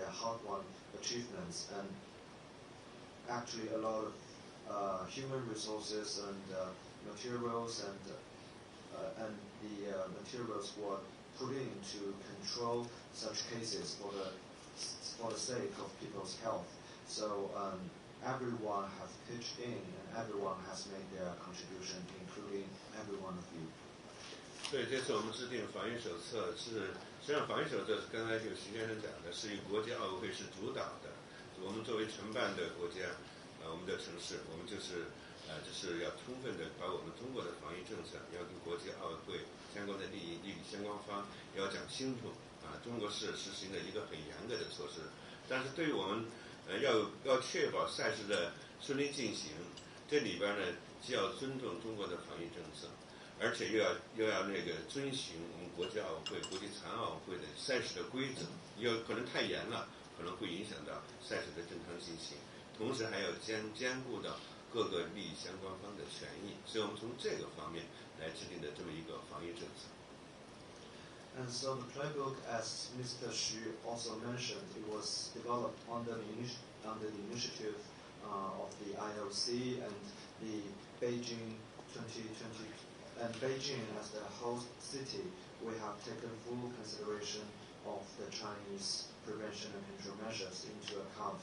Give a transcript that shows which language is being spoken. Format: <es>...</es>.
<en>They are hard-won achievements, and actually a lot of human resources and materials and the materials were put in to control such cases for the sake of people's health. So everyone has pitched in, and everyone has made their contribution, including every one of you.</en> <zh>所以这次我们制定防疫手册是，实际上防疫手册刚才就徐先生讲的，是以国际奥委会是主导的。我们作为承办的国家，我们的城市，我们就是要充分的把我们中国的防疫政策要跟国际奥委会相关的利益相关方要讲清楚啊。中国是实行了一个很严格的措施，但是对于我们要确保赛事的顺利进行，这里边呢既要尊重中国的防疫政策。而且又要那个遵循我们国际奥委会、国际残奥会的赛事的规则，可能太严了，可能会影响到赛事的正常进行。同时还要兼顾到各个利益相关方的权益，所以我们从这个方面来制定的这么一个防疫政策。</zh> <en>And so the playbook, as Mr. Xu also mentioned, it was developed under the initiative of the IOC and the Beijing 2020. And Beijing, as the host city, we have taken full consideration of the Chinese prevention and control measures into account.</en>